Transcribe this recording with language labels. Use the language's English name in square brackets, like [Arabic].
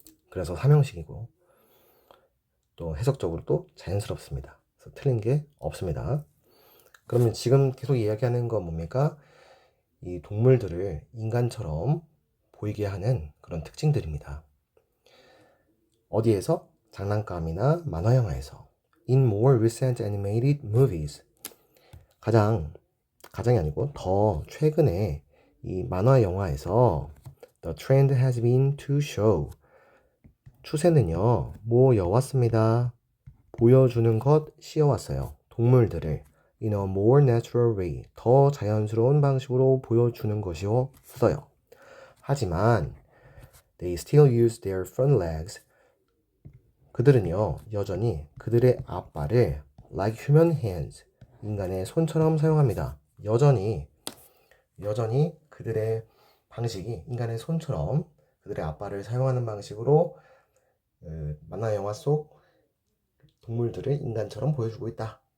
[Korean] 그래서 삼형식이고 또 해석적으로 또 자연스럽습니다. 그래서 틀린 게 없습니다. 그러면 지금 계속 이야기하는 건 뭡니까? 이 동물들을 인간처럼 보이게 하는 그런 특징들입니다. 어디에서? 장난감이나 만화 영화에서. [English] In more recent animated movies. [Korean] 가장이 아니고 더 최근에 이 만화 영화에서 [English] The trend has been to show. [Korean] 추세는요, 뭐여왔습니다. 보여주는 것이어왔어요. 동물들을 [English] in a more natural way, [Korean] 더 자연스러운 방식으로 보여주는 것이었어요. 하지만 [English] they still use their front legs. [Korean] 그들은요, 여전히 그들의 앞발을 [English] like human hands, [Korean] 인간의 손처럼 사용합니다. 여전히 그들의 방식이 인간의 손처럼 그들의 앞발을 사용하는 방식으로 만화 영화 속 동물들을 인간처럼 보여주고 있다.